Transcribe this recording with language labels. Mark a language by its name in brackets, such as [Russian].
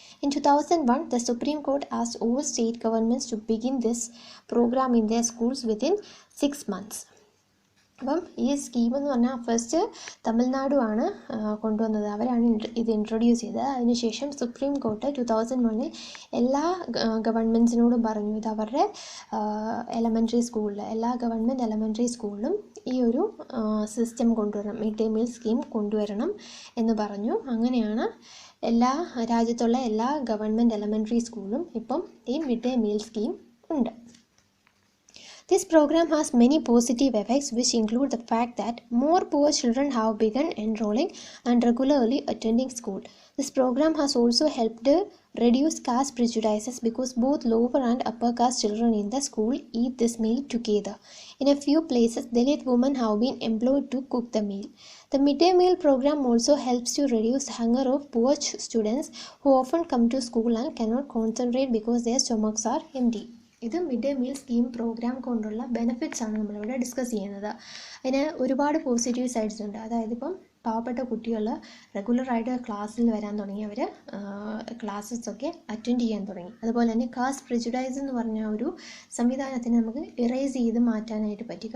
[English] In 2001, the Supreme Court asked all state governments to begin this program in their schools within 6 months. [Malayalam] അപ്പം ഈ scheme എന്ന് പറഞ്ഞാൽ first Tamil Nadu ആണ് കൊണ്ടുവന്നത്, അവരാണ് ഇത് ഇൻട്രൊഡ്യൂസ് ചെയ്തത്. അതിനുശേഷം സുപ്രീം കോർട്ട് 2001 എല്ലാ ഗവൺമെൻറ്റ്സിനോടും പറഞ്ഞു ഇത് അവരുടെ എലമെൻ്ററി സ്കൂളിൽ എല്ലാ ഗവൺമെൻറ് എലമെൻ്ററി സ്കൂളിലും ഈ ഒരു സിസ്റ്റം കൊണ്ടുവരണം, മിഡ് ഡേ മീൽ സ്കീം കൊണ്ടുവരണം എന്ന് പറഞ്ഞു. അങ്ങനെയാണ് എല്ലാ രാജ്യത്തുള്ള എല്ലാ ഗവൺമെൻറ് എലമെൻ്ററി സ്കൂളിലും ഇപ്പം ഈ മിഡ് ഡേ മീൽ സ്കീം ഉണ്ട്. [English] This program has many positive effects, which include the fact that more poor children have begun enrolling and regularly attending school. This program has also helped reduce caste prejudices because both lower and upper caste children in the school eat this meal together. In a few places, Dalit women have been employed to cook the meal. The midday meal program also helps to reduce the hunger of poor students who often come to school and cannot concentrate because their stomachs are empty. [Malayalam] ഇത് mid day meal scheme programme കൊണ്ടുള്ള benefits ആണ് നമ്മളിവിടെ discuss ചെയ്യുന്നത്. അതിന് ഒരുപാട് positive sides ഉണ്ട്. അതായത് ഇപ്പം പാവപ്പെട്ട കുട്ടികൾ റെഗുലറായിട്ട് ക്ലാസ്സിൽ വരാൻ തുടങ്ങി, അവർ ക്ലാസ്സസൊക്കെ അറ്റൻഡ് ചെയ്യാൻ തുടങ്ങി. അതുപോലെ തന്നെ കാസ്റ്റ് പ്രിജുഡൈസ് എന്ന് പറഞ്ഞ ഒരു സംവിധാനത്തിന് നമുക്ക് ഇറേസ് ചെയ്ത് മാറ്റാനായിട്ട് പറ്റി.